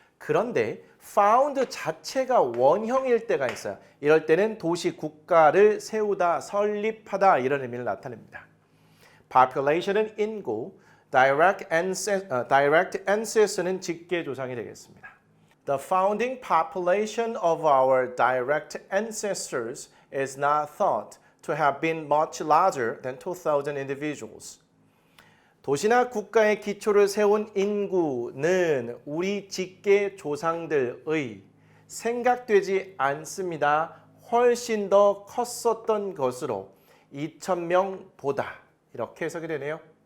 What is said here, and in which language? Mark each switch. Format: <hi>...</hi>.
<ko>그런데 found 자체가 원형일 때가 있어요. 이럴 때는 도시, 국가를 세우다, 설립하다 이런 의미를 나타냅니다. population은 인구,</ko> <en>direct ancestor</en> <ko>는 직계 조상이 되겠습니다.</ko> <en>The founding population of our direct ancestors is not thought to have been much larger than 2,000 individuals.</en> <ko>도시나 국가의 기초를 세운 인구는 우리 직계 조상들의 생각되지 않습니다. 훨씬 더 컸었던 것으로 2,000명보다 이렇게 해석이 되네요.</ko>